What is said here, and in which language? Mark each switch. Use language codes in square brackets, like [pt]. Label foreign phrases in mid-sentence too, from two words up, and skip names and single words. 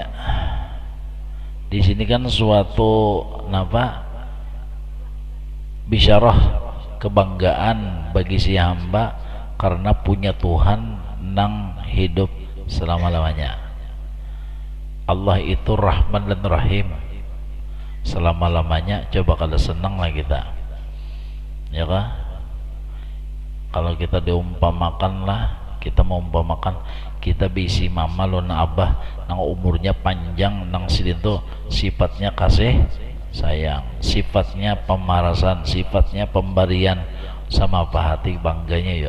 [id] Di sini kan suatu bisyarah kebanggaan bagi si hamba karena punya Tuhan nang hidup selama-lamanya. Allah itu Rahman dan Rahim selama-lamanya. Coba kalau senang lah kita, ya kah? [bjn] Kalau kita diumpamakan lah, kita mau umpamakan kita bisi mama lon abah nang umurnya panjang, nang sidin sifatnya kasih sayang, sifatnya pemarasan, sifatnya pemberian, sama apa hati bangganya ya.